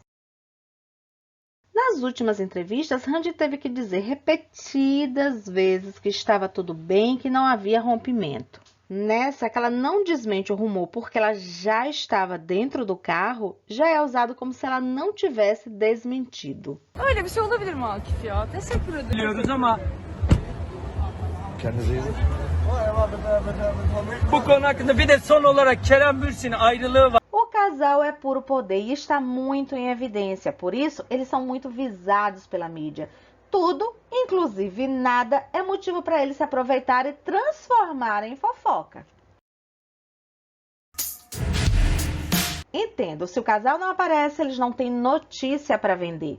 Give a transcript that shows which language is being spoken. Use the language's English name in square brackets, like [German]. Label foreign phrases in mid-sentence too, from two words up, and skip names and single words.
[Portuguese] Nas últimas entrevistas, Hande teve que dizer repetidas vezes que estava tudo bem, que não havia rompimento. Nessa, que ela não desmente o rumor porque ela já estava dentro do carro, já é usado como se ela não tivesse desmentido. [Turkish] Öyle bir şey olabilir mi Akif ya? Teşekkür ederim. Biliyoruz ama kendinize iyi bakın. Bu konu hakkında bir de son olarak Kerem Bürsin'in ayrılığı var. [Portuguese] O casal é puro poder e está muito em evidência, por isso eles são muito visados pela mídia. Tudo, inclusive nada, é motivo para eles se aproveitarem e transformarem em fofoca. Entendo, se o casal não aparece, eles não têm notícia para vender.